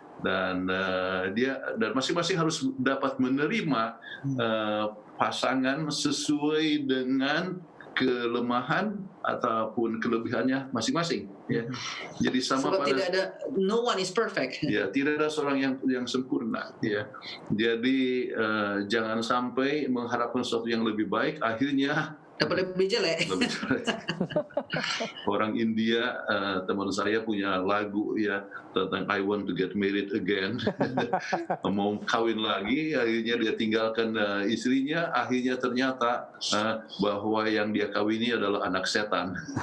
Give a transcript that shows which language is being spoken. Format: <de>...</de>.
<id>Dan dan masing-masing harus dapat menerima pasangan sesuai dengan kelemahan ataupun kelebihannya masing-masing, ya. Jadi sama Sebab tidak ada,</id> <en>no one is perfect.</en> <id>Ya, tidak ada seorang yang sempurna, ya. Jadi jangan sampai mengharapkan sesuatu yang lebih baik, akhirnya dapat lebih jelek. Orang India, teman saya punya lagu, ya, tentang</id> <en>I want to get married again.</en> <id>Mau kawin lagi, akhirnya dia tinggalkan istrinya, akhirnya ternyata bahwa yang dia kawini adalah anak setan.</id>